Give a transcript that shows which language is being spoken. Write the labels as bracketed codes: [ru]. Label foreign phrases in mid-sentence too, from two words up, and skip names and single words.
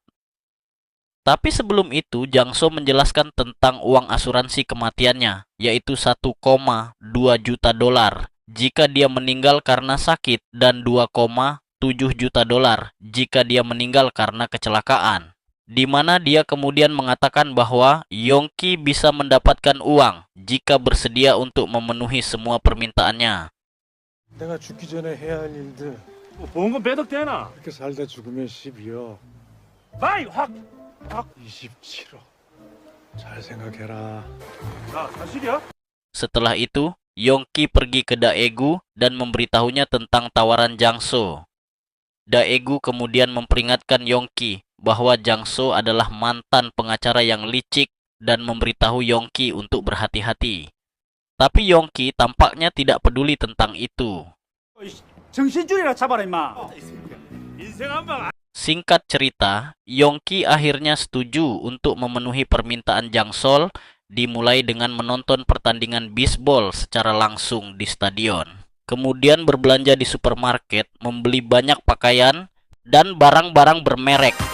[id] Tapi sebelum itu, Jangso menjelaskan tentang uang asuransi kematiannya, yaitu 1,2 juta dolar jika dia meninggal karena sakit dan 2,7 juta dolar jika dia meninggal karena kecelakaan. Di mana dia kemudian mengatakan bahwa Yongki bisa mendapatkan uang jika bersedia untuk memenuhi semua permintaannya. [ko] 내가 죽기 전에 해야 할 일들 보험금 배덕되나? 이렇게 살다 죽으면 12억, 마이 확! 27억. 잘 생각해라. 야 사실이야? [id] Setelah itu, Yongki pergi ke Daegu dan memberitahunya tentang tawaran Jangso. Daegu kemudian memperingatkan Yongki bahwa Jangso adalah mantan pengacara yang licik dan memberitahu Yongki untuk berhati-hati. Tapi Yongki tampaknya tidak peduli tentang itu. [ko] 정신줄이나 잡아라 임마. [id] Singkat cerita, Yongki akhirnya setuju untuk memenuhi permintaan Jangsol, dimulai dengan menonton pertandingan bisbol secara langsung di stadion. Kemudian berbelanja di supermarket, membeli banyak pakaian dan barang-barang bermerek.